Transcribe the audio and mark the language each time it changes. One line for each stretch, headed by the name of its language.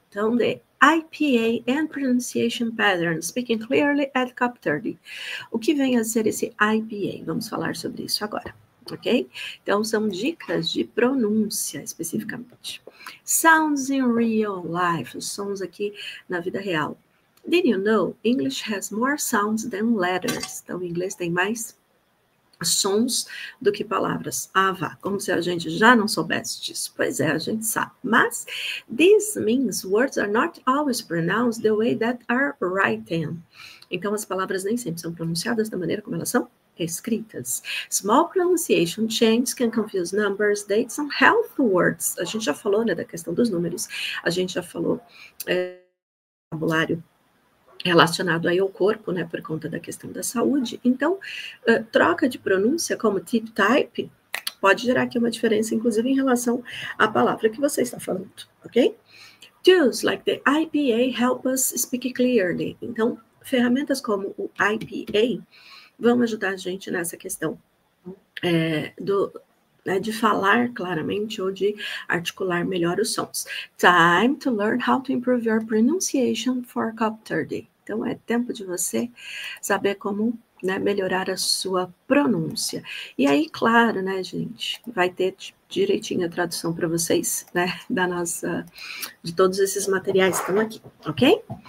English: Então, the IPA and pronunciation patterns, speaking clearly at Cup 30.
Portuguese: O que vem a ser esse IPA? Vamos falar sobre isso agora. Ok? Então, são dicas de pronúncia, especificamente.
English: Sounds in real life,
Portuguese: os sons aqui na vida real.
English: Did you know English has more sounds than letters?
Portuguese: Então, o inglês tem mais sons do que palavras. Ah, vá, como se a gente já não soubesse disso. Pois é, a gente sabe.
English: Mas, this means words are not always pronounced the way that are written.
Portuguese: Então, as palavras nem sempre são pronunciadas da maneira como elas são escritas.
English: Small pronunciation changes can confuse numbers, dates and health words.
Portuguese: A gente já falou, né, da questão dos números. A gente já falou vocabulário relacionado aí ao corpo, né, por conta da questão da saúde. Então, troca de pronúncia como tip type pode gerar aqui uma diferença, inclusive em relação à palavra que você está falando, ok?
English: Tools like the IPA help us speak clearly.
Portuguese: Então, ferramentas como o IPA vão ajudar a gente nessa questão de falar claramente ou de articular melhor os sons.
English: Time to learn how to improve your pronunciation for Cup 30.
Portuguese: Então, é tempo de você saber como, né, melhorar a sua pronúncia. E aí, claro, né, gente, vai ter direitinho a tradução para vocês, né, de todos esses materiais que estão aqui, ok?